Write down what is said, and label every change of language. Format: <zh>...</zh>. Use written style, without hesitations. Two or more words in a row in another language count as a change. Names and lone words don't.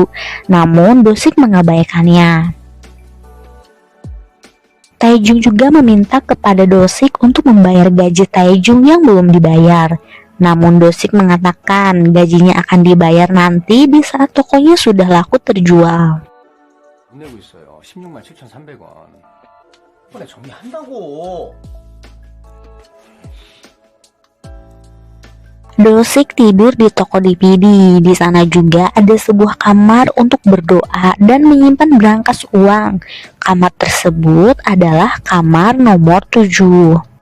<id>Namun Dosik mengabaikannya. Taejung juga meminta kepada Dosik untuk membayar gaji Taejung yang belum dibayar. Namun Dosik mengatakan gajinya akan dibayar nanti di saat tokonya sudah laku terjual.</id> <ko>내고 있어요. 16만 7,300원. 내가 정리한다고.</ko> <id>Dosik tidur di toko DVD. Di sana juga ada sebuah kamar untuk berdoa dan menyimpan berangkas uang. Kamar tersebut adalah kamar nomor 7.</id>